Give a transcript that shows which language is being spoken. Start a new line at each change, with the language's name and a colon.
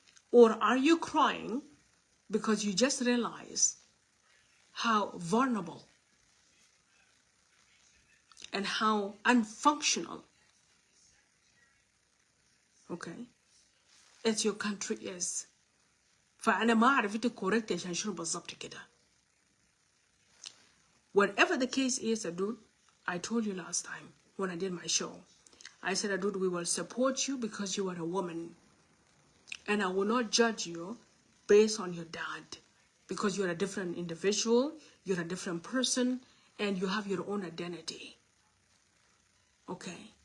English: Or are you crying because you just realize how vulnerable and how unfunctional, okay, as your country is.
Arabic: فأنا ما أعرف إنت correct عشان شنو بالضبط كده.
English: Whatever the case is, Adut, I told you last time when I did my show, I said, Adut, we will support you because you are a woman. And I will not judge you based on your dad, because you're a different individual, you're a different person, and you have your own identity. Okay?